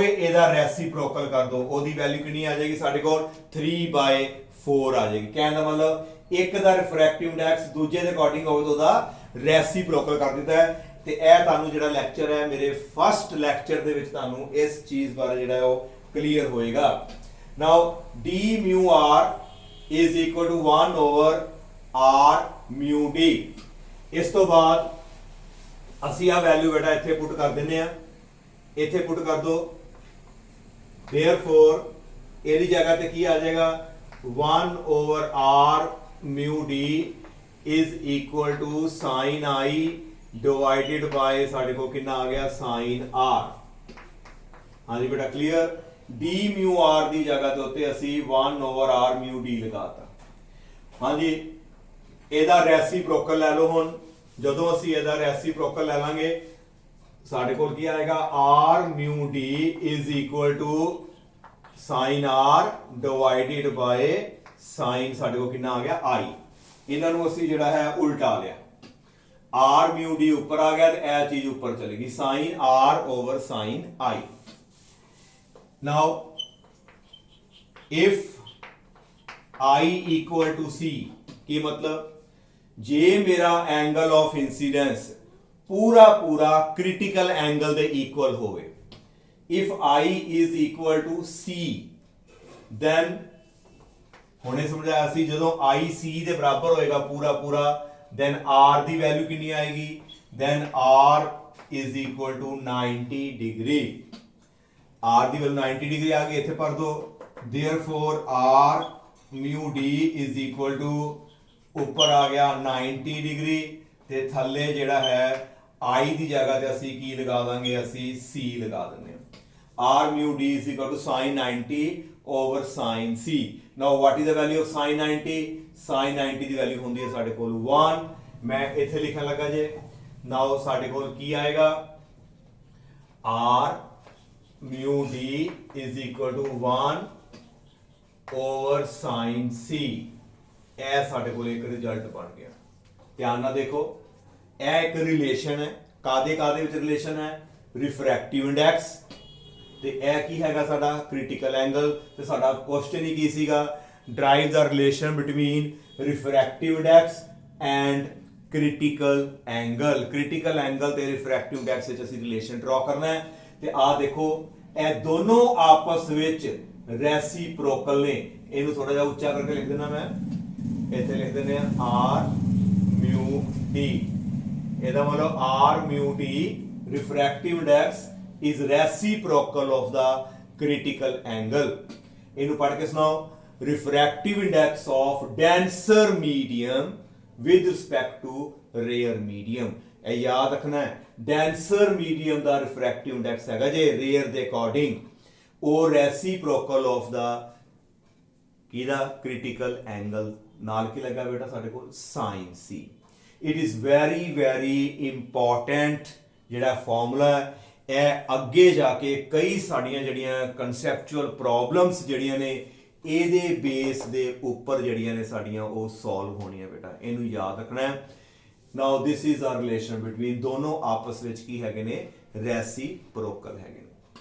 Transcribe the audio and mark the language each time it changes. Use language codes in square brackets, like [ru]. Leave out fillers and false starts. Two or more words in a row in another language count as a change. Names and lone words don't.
[pa] ਇਹਦਾ ਰੈਸੀਪ੍ਰੋਕਲ ਕਰ ਦੋ। ਉਹਦੀ ਵੈਲਿਊ ਕਿੰਨੀ ਆ ਜਾਏਗੀ? ਸਾਡੇ ਕੋਲ 3/4 ਆ ਜਾਏਗੀ। ਕਹਿਣ ਦਾ ਮਤਲਬ ਇੱਕ ਦਾ [en] refractive index [pa] ਦੂਜੇ ਦੇ ਅਕੋਰਡਿੰਗ ਹੋਵੇ ਤਾਂ ਉਹਦਾ ਰੈਸੀਪ੍ਰੋਕਲ ਕਰ ਦਿੱਤਾ ਹੈ। ਤੇ ਇਹ ਤੁਹਾਨੂੰ ਜਿਹੜਾ ਲੈਕਚਰ ਹੈ, ਮੇਰੇ [en] first lecture [pa] ਦੇ ਵਿੱਚ ਤੁਹਾਨੂੰ ਇਸ ਚੀਜ਼ ਬਾਰੇ ਜਿਹੜਾ ਉਹ ਕਲੀਅਰ ਹੋਏਗਾ। [en] ਨਾਓ d mu r is equal to 1 over r mu d। [pa] ਇਸ ਤੋਂ ਬਾਅਦ ਅਸੀਂ ਆ ਵੈਲਿਊ ਬੇਟਾ ਇੱਥੇ ਪੁੱਟ ਕਰ ਦਿੰਨੇ ਆ, ਇੱਥੇ ਪੁੱਟ ਕਰ ਦੋ। therefore ਇਹਦੀ ਜਗ੍ਹਾ ਤੇ ਕੀ ਆ ਜਾਏਗਾ? [en] 1 over r mu d is equal to sin I divided by [pa] ਸਾਡੇ ਕੋਲ ਕਿੰਨਾ ਆ ਗਿਆ? [en] sin r। [pa] ਹਾਂਜੀ ਬੇਟਾ, ਕਲੀਅਰ? [en] d mu r [pa] ਦੀ ਜਗ੍ਹਾ ਦੇ ਉੱਤੇ ਅਸੀਂ [en] 1 over r mu d [pa] ਲਗਾਤਾ। ਹਾਂਜੀ, ਇਹਦਾ ਰੈਸੀਪ੍ਰੋਕਲ ਲੈ ਲਓ। ਹੁਣ ਜਦੋਂ ਅਸੀਂ ਇਹਦਾ ਰੈਸੀਪ੍ਰੋਕਲ ਲੈ ਲਾਂਗੇ, ਸਾਡੇ ਕੋਲ ਕੀ ਆਏਗਾ? [en] r mu d is equal to sin r divided by sin [pa] ਸਾਡੇ ਕੋਲ ਕਿੰਨਾ ਆ ਗਿਆ? [en] I। [pa] ਇਹਨਾਂ ਨੂੰ ਅਸੀਂ ਜਿਹੜਾ ਹੈ ਉਲਟਾ ਲਿਆ, [en] r mu d [pa] ਉੱਪਰ ਆ ਗਿਆ ਤੇ ਇਹ ਚੀਜ਼ ਉੱਪਰ ਚਲੇਗੀ, [en] sin r over sin I। now if I equal to C, [pa] ਕੀ ਮਤਲਬ? ਜੇ ਮੇਰਾ [en] angle of incidence [pa] ਪੂਰਾ [en] critical angle [pa] ਦੇ ਇਕੁਅਲ ਹੋਵੇ, [en] if I is equal to C, then [pa] ਹੁਣੇ ਸਮਝਾਇਆ ਸੀ ਜਦੋਂ I C ਦੇ ਬਰਾਬਰ ਹੋਏਗਾ ਪੂਰਾ, [en] then R [pa] ਦੀ ਵੈਲਿਊ ਕਿੰਨੀ ਆਏਗੀ? [en] then r is equal to 90 degree। [pa] r ਦੀ ਵੈਲਿਊ 90 ਡਿਗਰੀ ਆ ਗਈ, ਇੱਥੇ ਭਰ ਦੋ। [en] therefore r mu d is equal to [pa] ਉੱਪਰ ਆ ਗਿਆ 90 ਡਿਗਰੀ ਤੇ ਥੱਲੇ ਜਿਹੜਾ ਹੈ i ਦੀ ਜਗ੍ਹਾ ਤੇ ਅਸੀਂ ਕੀ ਲਗਾ ਦਾਂਗੇ, ਅਸੀਂ c ਲਗਾ ਦਿੰਦੇ ਹਾਂ। [en] r mu d is equal to sin 90 over sin c। now what is the value of sin 90? sin 90 [pa] ਦੀ ਵੈਲਿਊ ਹੁੰਦੀ ਹੈ ਸਾਡੇ ਕੋਲ 1। ਮੈਂ ਇੱਥੇ ਲਿਖਣ ਲੱਗਾ ਜੇ। now ਸਾਡੇ ਕੋਲ ਕੀ ਆਏਗਾ, [en] r mu d is equal to 1 over sin c। [pa] ਇਹ ਸਾਡੇ ਕੋਲ ਇੱਕ ਰਿਜ਼ਲਟ ਬਣ ਗਿਆ। ਧਿਆਨ ਨਾਲ ਦੇਖੋ, ਇਹ ਇੱਕ ਰਿਲੇਸ਼ਨ ਹੈ। ਕਾਦੇ ਵਿੱਚ ਰਿਲੇਸ਼ਨ ਹੈ? [en] refractive index [pa] ਤੇ ਇਹ ਕੀ ਹੈਗਾ ਸਾਡਾ [en] critical angle. [pa] ਤੇ ਸਾਡਾ ਕੁਐਸਚਨ ਹੀ ਕੀ ਸੀਗਾ, [en] derive the relation between refractive index and critical angle. critical angle [pa] ਤੇ [en] refractive index [pa] ਵਿੱਚ ਅਸੀਂ ਰਿਲੇਸ਼ਨ ਡਰਾ ਕਰਨਾ ਹੈ। ਤੇ ਆਹ ਦੇਖੋ, ਇਹ ਦੋਨੋਂ ਆਪਸ ਵਿੱਚ ਰੈਸੀਪ੍ਰੋਕਲ ਨੇ। ਇਹਨੂੰ ਥੋੜਾ ਜਿਹਾ ਉੱਚਾ ਕਰਕੇ ਲਿਖ ਦੇਣਾ ਮੈਂ, ਇੱਥੇ ਲਿਖ ਦਿੰਦੇ ਆ [en] r mu d। [pa] ਇਹਦਾ ਮਤਲਬ [en] r mu d refractive index is reciprocal of the critical angle। [pa] ਇਹਨੂੰ ਪੜ੍ਹ ਕੇ ਸੁਣਾਓ। [en] refractive index of denser medium with respect to rare medium। [pa] ਇਹ ਯਾਦ ਰੱਖਣਾ ਹੈ, [en] denser medium [pa] ਦਾ [en] refractive index [pa] ਹੈਗਾ ਜੇ rare ਦੇ ਅਕੋਰਡਿੰਗ, ਉਹ [en] reciprocal of the [pa] ਕਿਹਦਾ [en] critical angle [pa] ਨਾਲ ਕੀ ਲੱਗਾ ਬੇਟਾ ਸਾਡੇ ਕੋਲ [en] sin c। it is very very important [pa] ਜਿਹੜਾ ਫਾਰਮੂਲਾ ਹੈ। ਇਹ ਅੱਗੇ ਜਾ ਕੇ ਕਈ ਸਾਡੀਆਂ ਜਿਹੜੀਆਂ [en] conceptual problems [pa] ਜਿਹੜੀਆਂ ਨੇ ਇਹਦੇ ਬੇਸ ਦੇ ਉੱਪਰ ਜਿਹੜੀਆਂ ਨੇ ਸਾਡੀਆਂ ਉਹ ਸੋਲਵ ਹੋਣੀਆਂ ਬੇਟਾ, ਇਹਨੂੰ ਯਾਦ ਰੱਖਣਾ ਹੈ। [en] now this is a relation between [pa] ਦੋਨੋਂ ਆਪਸ ਵਿੱਚ ਕੀ ਹੈਗੇ ਨੇ, ਰੈਸੀਪ੍ਰੋਕਲ ਹੈਗੇ ਨੇ।